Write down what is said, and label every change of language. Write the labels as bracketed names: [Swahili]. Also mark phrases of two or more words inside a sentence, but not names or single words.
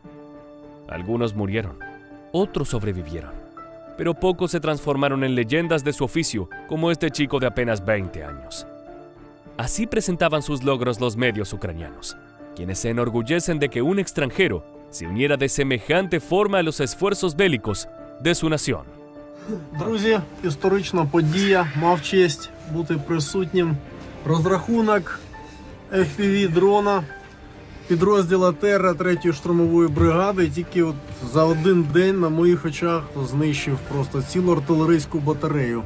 [Spanish] Algunos murieron, otros sobrevivieron, pero pocos se transformaron en leyendas de su oficio, como este chico de apenas 20 años. Así presentaban sus logros los medios ucranianos, quienes se enorgullecen de que un extranjero se uniera de semejante forma a los esfuerzos bélicos de su nación. [Ukrainian] Друзі, історична подія, мав честь бути присутнім. Розрахунок FPV-дрона підрозділа Терра 3-ї штурмової бригади тільки от за один день на моїх очах знищив просто цілу артилерійську батарею.